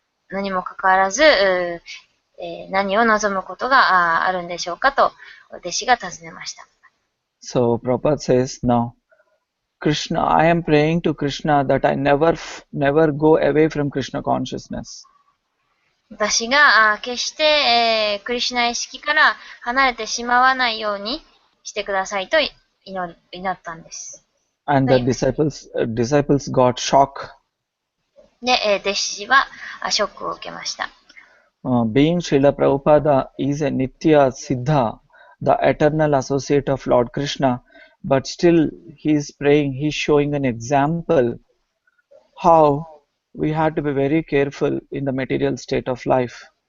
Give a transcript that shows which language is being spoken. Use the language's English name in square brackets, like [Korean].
[Japanese] のにもかかわらず、何を望むことがあるんでしょうかと、弟子が尋ねました。 [English] So Prabhupada says, no, Krishna, I am praying to Krishna that I never go away from Krishna consciousness. [Japanese] 私が決して、クリシュナ意識から離れてしまわないようにしてくださいと祈ったんです。 [English] And the disciples got shock. [Japanese] で、弟子はショックを受けました。 [English] Being Srila Prabhupada is a Nitya Siddha, the eternal associate of Lord Krishna, but still he is praying, he is showing an example how we have to be very careful in the material state of life.